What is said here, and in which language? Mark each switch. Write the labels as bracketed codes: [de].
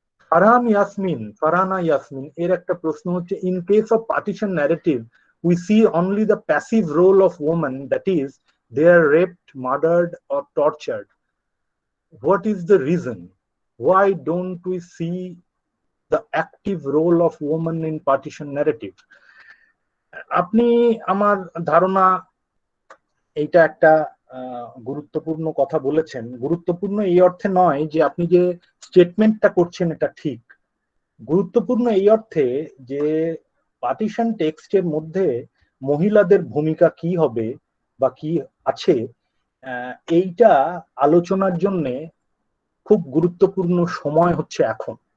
[bn] ফারহানা ইয়াসমিন এর একটা প্রশ্ন হচ্ছে, [en] In case of partition narrative we see only the passive role of women, that is they are raped, murdered or tortured. What is the reason? Why don't we see the active role of women in partition narrative? [bn] আপনি আমার ধারণা এইটা একটা গুরুত্বপূর্ণ কথা বলেছেন। গুরুত্বপূর্ণ এই অর্থে নয় যে আপনি যে স্টেটমেন্টটা করছেন এটা ঠিক, গুরুত্বপূর্ণ এই অর্থে যে পার্টিশন টেক্সটের মধ্যে মহিলাদের ভূমিকা কি হবে বা কি আছে, এইটা আলোচনার জন্য খুব গুরুত্বপূর্ণ সময় হচ্ছে এখন।